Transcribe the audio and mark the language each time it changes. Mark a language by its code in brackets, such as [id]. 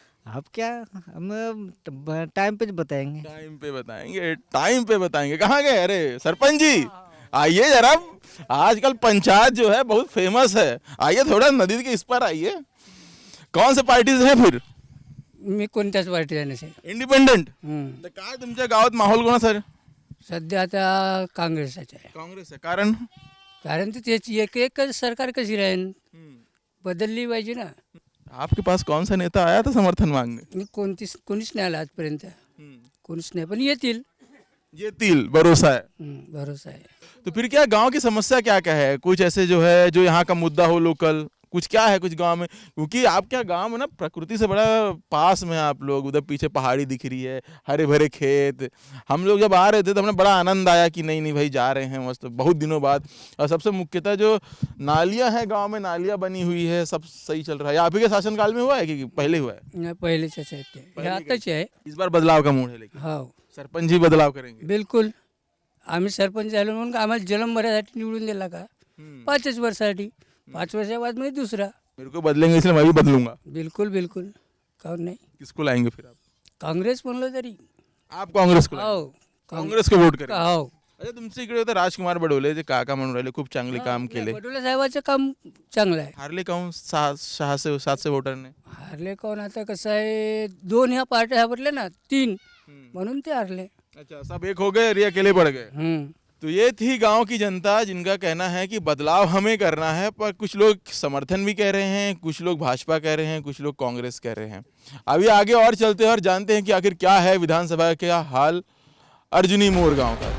[hi] आप क्या हम टाइम पे बताएंगे. टाइम पे बताएंगे कहाँ गए अरे सरपंच जी आइए जरा आजकल पंचायत जो है बहुत फेमस है आइए थोड़ा नदी के इस पर आइए कौन से पार्टी से है फिर [mr] मी कोणत्याच पार्टी जाण्याचे. इंडिपेंडेंट तर काय तुमच्या गावात माहोल कोणा सर सध्या आता काँग्रेसचे आहे. काँग्रेस आहे कारण कारण त्याची एकच सरकार कशी राहील बदलली पाहिजे ना. [hi] आपके पास कौन सा नेता आया था समर्थन मांगने [mr] कोणीच नाही आला आजपर्यंत कोणीच नाही पण येतील [hi] भरोसा है. [mr] भरोसा आहे. [hi] तो फिर क्या गांव की समस्या क्या क्या है कुछ ऐसे जो है जो यहाँ का मुद्दा हो लोकल कुछ क्या है कुछ गांव में क्योंकि आपका गांव में ना प्रकृति से बड़ा पास में आप लोग उधर पीछे पहाड़ी दिख रही है हरे भरे खेत हम लोग जब आ रहे थे तो हमें बड़ा आनंद आया कि नहीं भाई जा रहे हैं मस्त बहुत दिनों बाद. और सबसे मुख्यतः जो नालियां हैं गांव में नालियां बनी हुई है सब सही चल रहा है. आप ही के शासनकाल में हुआ है कि पहले हुआ है [mr] पहिलेच आहे आताच आहे. [hi] इस बार बदलाव का मूड है लेकिन [mr] हो [hi] सरपंच जी बदलाव करेंगे बिलकुल. [mr] आम्ही सरपंच झालो म्हणून आम्हाला जन्म भरासाठी निवडून दिला का 5 वर्षासाठी 5 वर्षा [hi] बाद में दूसरा मेरे को बदलेंगे इसलिए मैं भी बदलूंगा. [mr] बिल्कुल बिल्कुल काहून नाही. [hi] किसको लाएंगे फिर आप [mr] काँग्रेस म्हणलं तरी [hi] आप काँग्रेस को [mr] हो [hi] काँग्रेस को वोट करेंगे. [mr] हो अच्छा तुमच्या इकडे होतं राजकुमार बडोले जे काका म्हणून राहिले खूप चांगले काम केले बडोले साहेबाचं काम चांगलं आहे. हारले काहून 600-700 वोटरने हारले कोण आता कसं आहे 2 ह्या पार्ट्या हारले ना 3 म्हणून ते हारले. [hi] अच्छा सब एक हो गए और ये अकेले पड़ गए तो ये थी गांव की जनता जिनका कहना है कि बदलाव हमें करना है, पर कुछ लोग समर्थन भी कह रहे हैं, कुछ लोग भाजपा कह रहे हैं, कुछ लोग कांग्रेस कह रहे हैं। अभी आगे और चलते हैं और जानते हैं कि आखिर क्या है विधानसभा का हाल अर्जुनी मोड़ गांव का।